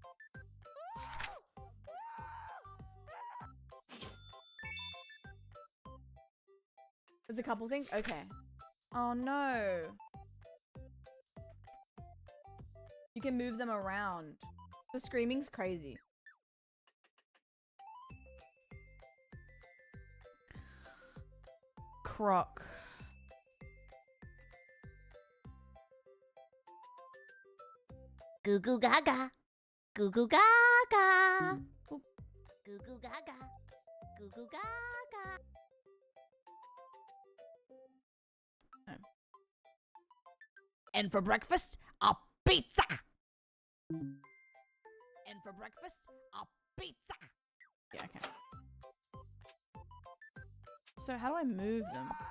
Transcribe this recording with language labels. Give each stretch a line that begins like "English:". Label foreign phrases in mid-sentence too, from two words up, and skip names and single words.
English: There's a couple things? Okay. Oh no. You can move them around. The screaming's crazy. Croc. Goo goo gaga. Goo goo gaga. Goo goo gaga. Goo goo gaga. And for breakfast, a pizza. And for breakfast, a pizza. Yeah, okay. So how do I move them?